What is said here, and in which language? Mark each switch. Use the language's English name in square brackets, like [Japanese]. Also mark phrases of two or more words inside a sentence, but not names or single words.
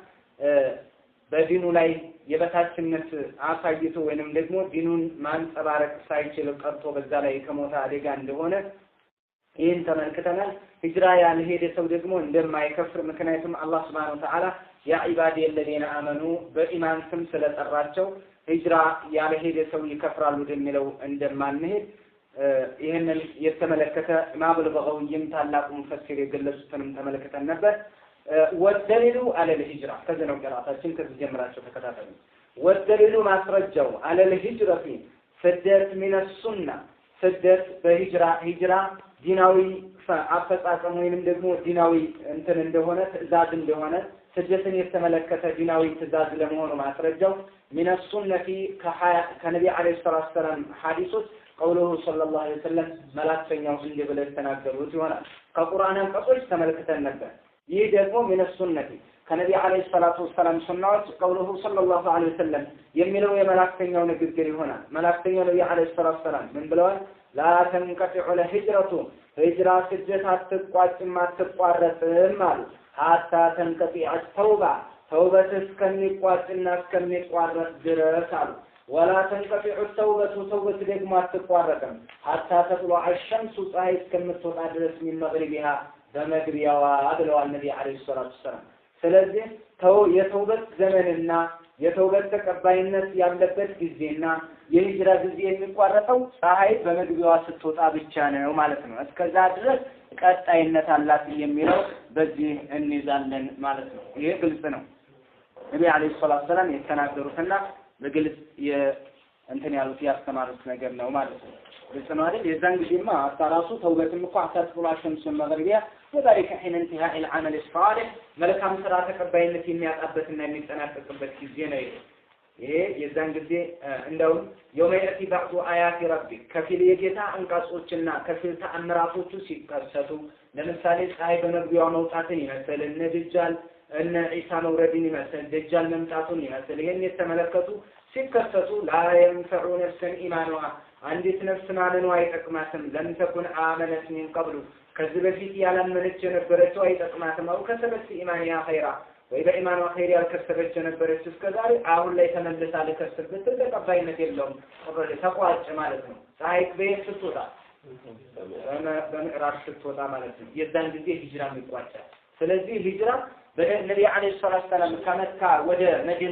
[Amharic] በዲኑ ላይ የበታችነት አሳይቶ ወይንም ደግሞ ዲኑን ማንጸባረቅ ሳይችል ቀርቶ በዛ ላይ ከሞተ አደጋ እንደሆነ ይህን ተመልክተናል። ሂጅራ ያልሄደ ሰው ደግሞ እንደማይከፍር ምክንያቱም አላህ [Arabic] سبحانه وتعالى يا عبادي الذين آمنوا [Amharic] በኢማን ስም ስለጠራቸው ሂጅራ ያልሄደ ሰው ይከፍራሉ እንደሚለው እንደማንሄድ ይሄንን የተመለከተ ኢማም አል-በጋዊም ታላቁ ሙፈሲር የገለጹትንም ተመልክተን ነበር። [Arabic] والدليل على الهجرة [Amharic] ከዘነው ቀራታችን ከዚህ ጀምራችሁ ተከታተሉ። ወደሊሉ ማስረጃው [Arabic] على الهجرة [Amharic] ስደት [Arabic] من السنة [Amharic] ስደት በሂጅራ ዲናዊ አፈጻጸም ወይንም ደግሞ ዲናዊ እንትን እንደሆነ ትእዛዝ እንደሆነ ስደትን የተመለከተ ዲናዊ ትእዛዝ ለመሆኑ ማስረጃው [Arabic] من السنة [Amharic] ከነብዩ [Arabic] عليه الصلاة السلام [Amharic] ሐዲሶች [Arabic] قوله صلى الله عليه وسلم [Amharic] መላእክተኛው እንዲህ ብለው ተናገሩት ይሆናል። ከቁርአን አንቀጾች ተመልክተን ነበር። ይህ ደግሞ [Arabic] من السنة [Amharic] ከነብዩ [Arabic] عليه الصلاة السلام [Amharic] ሱናዎች [Arabic] قوله صلى الله عليه وسلم [Amharic] የሚለው የመላእክተኛው ንግግር ይሆናል። መላእክተኛው ነብዩ [Arabic] عليه الصلاة السلام [Amharic] ምን ብለዋል? [Arabic] لا تنقطع الهجرة [Amharic] ሂጅራ ስደት አትቋጭም አትቋረጥም አሉ። [Arabic] حتى تنقطع التوبة [Amharic] ተውበት እስከሚቋጭና እስከሚቋረጥ ድረስ አሉ። [Arabic] ولا تنقطع التوبة توبة [Amharic] ደግሞ አትቋረጥም [Arabic] حتى تطلع الشمس [Amharic] ፀሐይ እስከምትወጣ ድረስ [Arabic] من مغربها [Amharic] በመግቢያዋ ብለዋል ነብዩ [Arabic] عليه الصلاة [Amharic] ሰላም። ስለዚህ የተውበት ዘመንና የተውበት ተቀባይነት ያለበት ጊዜና የሂጅራ ጊዜ የሚቋረጠው ፀሐይ በመግቢያዋ ስትወጣ ብቻ ነው ማለት ነው። እስከዛ ድረስ ቀጣይነት አላት የሚለው በዚህ እንይዛለን ማለት ነው። ይሄ ግልጽ ነው። ነብዩ [Arabic] عليه الصلاة السلام [Amharic] የተናገሩትና በግልጽ እንትን ያሉት ያስተማሩት ነገር ነው ማለት ነው። ግልጽ ነው አይደል? የዛን ጊዜማ አጣራሱ ተውበትም እኮ አታጥቁላሽም መግሪያ ወዳሪከ ሒን [Arabic] انتهاء العمل الصالح [Amharic] መልካም ስራ ተቀባይነት የሚያጣበትና የሚጠናቀቅበት ጊዜ ነው። ይሄ የዛን ጊዜ እንደው [Arabic] يوم يأتي بعض آيات ربك [Amharic] ከፊል የጌታ አንቀጾችና ከፊል ተአምራቶቹ ሲከሰቱ ለምሳሌ ፀሐይ በመግቢያው መውጣትን ይመስል ነድጃል እነ ኢሳ መውረድን ይመስል ደጃል መምጣቱን ይመስል ይሄን የተመለከቱ ሲከሰቱ [Arabic] لا ينفع نفسا إيمانها [Amharic] አንዲት ነፍስ ማመኗ አይጠቅማትም [Arabic] لم تكن آمنت من قبل [Amharic] ከዚህ በፊት ያላመነች የነበረችው አይጠቅማትም [Arabic] أو كسبت إيمان يا خيرا [Amharic] ወይ በኢማኗ ኸይር ያልከሰበች የነበረች እስከዛሬ አሁን ላይ ተመልሳ ለከሰበት ተቀባይነት የለውም ተቋጭ ማለት ነው። ፀሐይ በስትወጣ በምዕራብ ስትወጣ ማለት ነው። የዛን ጊዜ ሂጅራ ይቋጫል። ስለዚህ ሂጅራ በነብዩ [Arabic] عليه الصلاة السلام [Amharic] ከመካ ወደ መዲና